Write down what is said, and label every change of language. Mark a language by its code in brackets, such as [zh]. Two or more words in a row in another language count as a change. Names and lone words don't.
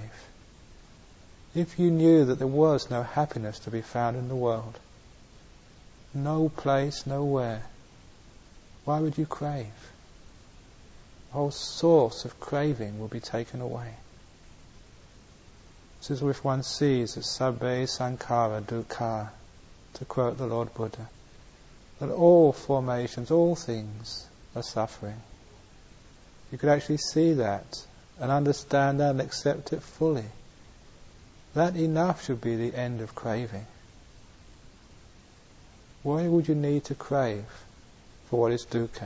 [en] If you knew that there was no happiness to be found in the world, no place, nowhere, why would you crave? The whole source of craving will be taken away. This is if one sees that [pi] sabbe sankhara dukkha, [en] to quote the Lord Buddha, that all formations, all things are suffering. You could actually see that and understand that and accept it fully. That enough should be the end of craving. Why would you need to crave for what is dukkha?